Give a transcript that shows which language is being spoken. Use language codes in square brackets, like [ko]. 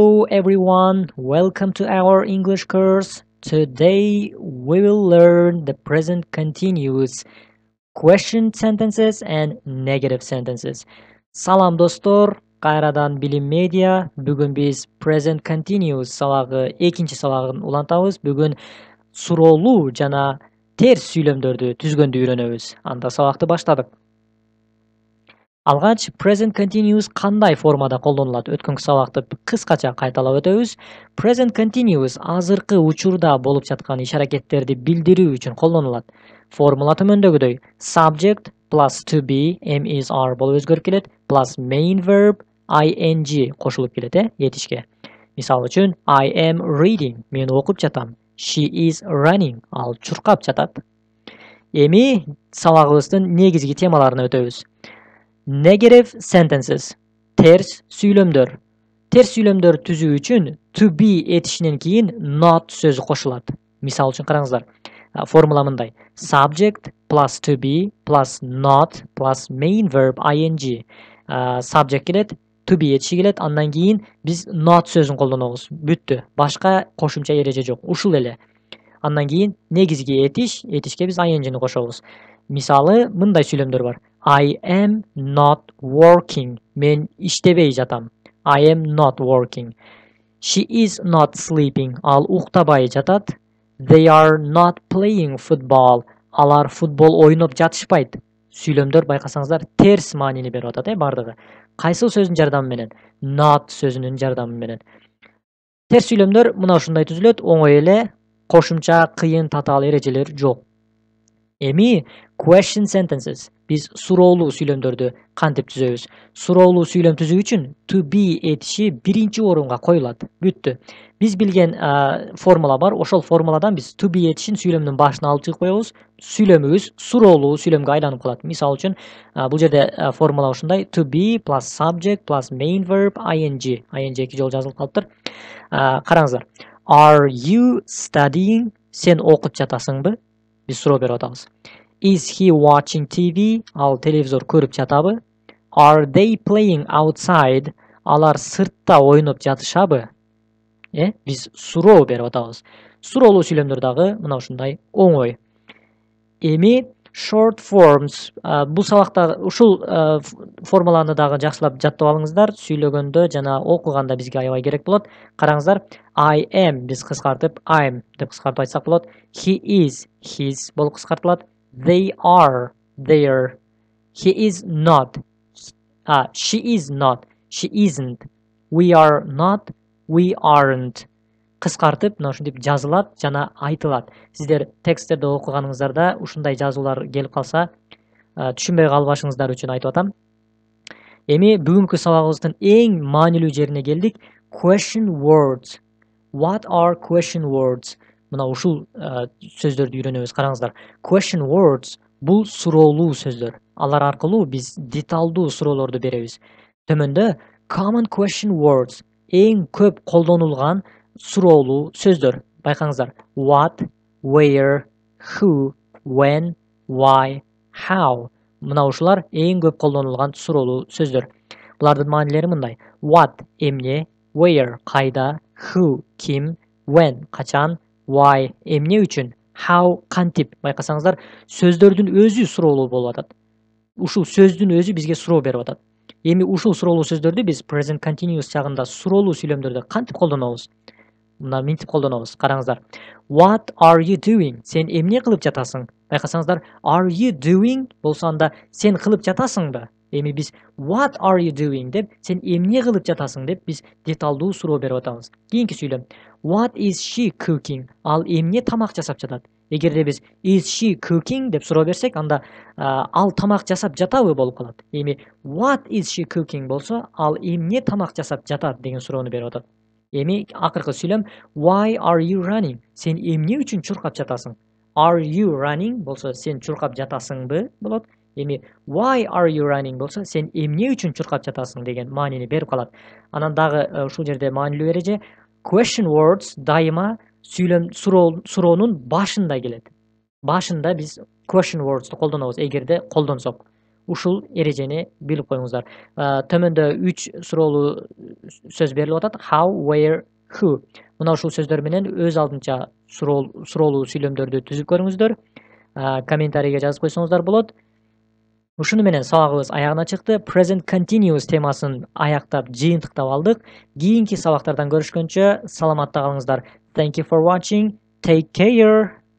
[en] everyone, welcome to our English course. Today we will learn the present continuous question sentences and negative sentences. [ky] Salam dostor, кайрадан Bilim Media. Бүгін biz present continuous сабағы екінші сабағын улантабыз. Бүгін суроолуу жана терс сүйлөмдөрдү түзгөндү үйрөнөбүз. Анда сабакты баштадык. Алгач present continuous кандай формада колдонулат? Өткөнкү сабакты кыскача кайталап өтөбүз. Present continuous азыркы учурда болуп жаткан иш-аракеттерди билдирүү үчүн колдонулат. [en] Формула төмөндөгүдөй: subject plus to be, am is are [ky] болуп өзгөрүп келет, [en] plus main verb ing [ky] кошулуп келет, этишке. Мисалы үчүн [en] I am reading, [ky] мен окуп жатам. [en] She is running, [ky] ал чуркап жатат. Эми сабагыбыздын негизги темаларына өтөбүз. [en] Negative sentences, [ky] терс сүйлөмдөр. Терс сүйлөмдөр түзүү үчүн to be этишинен кийин not сөзү кошулат. Мисал үчүн караңыздар. Формула мындай: [en] subject plus to be plus not plus main verb ing. [ky] Subject келет, to be этиши келет, андан кийин биз not сөзүн колдонобуз. Бүттү. Башка кошумча эреже жок. Ушул эле. Андан кийин негизги этиш, этишке биз ing'ни кошобуз. Мисалы, мындай сүйлөмдөр бар. [en] I am not working. [ky] Мен иштебей жатам. [en] I am not working. She is not sleeping. [ky] Ал уктабай жатат. [en] They are not playing football. [ky] Алар футбол ойноп жатышпайт. Сүйлөмдөр байкасаңыздар терс маанини берип атат, бардыгы. Кайсыл сөзүнүн жардамы менен? Not сөзүнүн жардамы менен. Терс сүйлөмдөр мына ушундай түзүлөт, оңой эле, кошумча кыйын татаал эрежелер жок. Эми question sentences. Biz суроолуу сүйлөмдөрдү кантип түзөбүз? Суроолуу сүйлөм түзүү үчүн to be этиши биринчи орунга коюлат. Бүттү. Биз билген формула бар. Ошол формуладан биз to be этишин сүйлөмдүн башына алып чыгып коебуз. Сүйлөмүбүз суроолуу сүйлөмгө айланып калат. Мисалы үчүн, бул жерде формула ушундай: [en] to be plus subject plus main verb ing. [ky] ing 2 жолу жазылып калыптыр. Караңыздар. [en] Are you studying? [ky] Сен окуп жатасыңбы? Биз суроо берип атабыз. [en] Is he watching TV? [ky] Ал телевизор көрүп жатабы? [en] Are they playing outside? [ky] Алар сыртта ойноп жатышабы? Биз суроо берип атабыз. Суроолуу сүйлөмдөр дагы мына ушундай оңой. Эми short forms. Бул сабакта ушул формуланы дагы жакшылап жаттап алыңыздар. Сүйлөгөндө жана окуганда бизге аябай керек болот. Караңыздар. I am биз кыскартып I'm деп кыскартып айтсак болот. [en] He is his [ky] болуп кыскартылат. [en] They are their. He is not. She is not. She isn't. We are not. We aren't. [ky] Кыскартып, мына ушинтип жазылат жана айтылат. Сиздер тексттерди окуганыңыздарда ушундай жазуулар келип калса, түшүнбөй калбашыңыздар үчүн айтып атам. Эми бүгүнкү сабагыбыздын эң маанилүү жерине келдик. [en] Question words. What are question words? [ky] Мына ушул сөздөрдү үйрөнөбүз. Караңыздар. Question words бул суроолуу сөздөр. Алар аркылуу биз деталдуу суроолорду беребиз. Төмөндө common question words эң көп колдонулган суроолуу сөздөр. Байкаңыздар. [en] What, where, who, when, why, how. [ky] Мына ушулар эң көп колдонулган суроолуу сөздөр. Булардын маанилери мындай. What эмне, where кайда, who ким, when качан, why эмне үчүн, how кантип. Байкасаңыздар, сөздөрдүн өзү суроолуу болуп атат. Ушул сөздүн өзү бизге суроо берип атат. Эми ушул суроолуу сөздөрдү биз present continuous жагында суроолуу сүйлөмдөрдө кантип колдонобуз? Мына мынтип колдонобуз. Караңыздар. [en] What are you doing? [ky] Сен эмне кылып жатасың? Байкасаңыздар, [en] are you doing [ky] болсо анда сен кылып жатасыңбы? Эми биз [en] what are you doing [ky] деп, сен эмне кылып жатасың деп биз деталдуу суроо берип атабыз. Кийинки сүйлөм. [en] What is she cooking? [ky] Ал эмне тамак жасап жатат? Эгерде биз [en] is she cooking [ky] деп суроо берсек, анда ал тамак жасап жатабы болуп калат. Эми [en] what is she cooking [ky] болсо, ал эмне тамак жасап жатат деген суроону берип атат. Эми акыркы сүйлөм [en] why are you running? [ky] Сен эмне үчүн чуркап жатасың? [en] Are you running [ky] болсо, сен чуркап жатасыңбы болот. Эми [en] why are you running [ky] болсо, сен эмне үчүн чуркап жатасың деген маанини берип калат. Анан дагы ушул жерде маанилүү эреже question words дайыма сүйлөм суроонун башында келет. Башында биз question words'ты колдонобуз, эгерде колдонсок. ушул эрежени билип коюңуздар. Төмөндө 3 суроолуу сөз берилип атат. [en] How, where, who. [ky] Мына ушул сөздөр менен өз алдынча суроолуу сүйлөмдөрдү түзүп көрүңүздөр. Комментарийге жазып койсоңуздар болот. Ушуну менен сабагыбыз аягына чыкты. Present continuous темасын аяктап, жыйынтыктап алдык. Кийинки сабактардан көрүшкөнчө саламатта калыңыздар. [en] Thank you for watching. Take care.